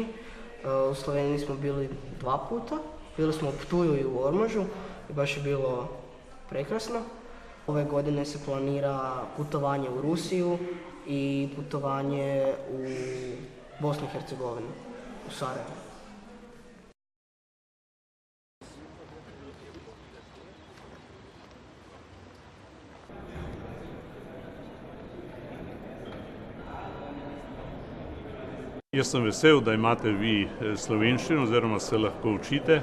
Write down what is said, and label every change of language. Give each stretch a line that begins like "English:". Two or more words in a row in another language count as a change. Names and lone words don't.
Croatian: U Sloveniji smo bili 2 puta. Bili smo u Ptuju i u Ormažu i baš je bilo prekrasno. Ove godine se planira putovanje u Rusiju i putovanje u Bosnu i Hercegovinu, u Sarajevo.
Slovenian: Jaz sem vesel, da imate vi slovenščino oziroma se lahko učite.